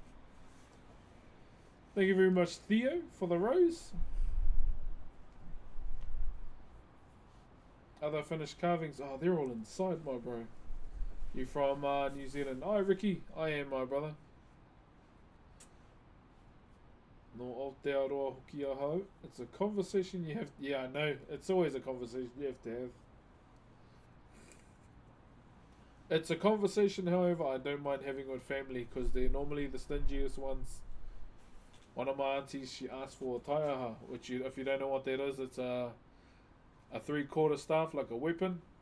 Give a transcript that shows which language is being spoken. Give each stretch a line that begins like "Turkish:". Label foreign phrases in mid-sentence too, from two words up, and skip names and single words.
English: Thank you very much, Theo, for the rose. Other finished carvings. Oh, they're all inside, my bro. You from New Zealand? Hi, Ricky. I am, my brother.
Māori: No Aotearoa hoki ahau.
English: It's a conversation you have. Yeah, I know. It's always a conversation you have to have. It's a conversation, however, I don't mind having with family because they're normally the stingiest ones. One of my aunties, she asked for a taiaha, which if you don't know what that is, it's a 3/4 staff, like a weapon.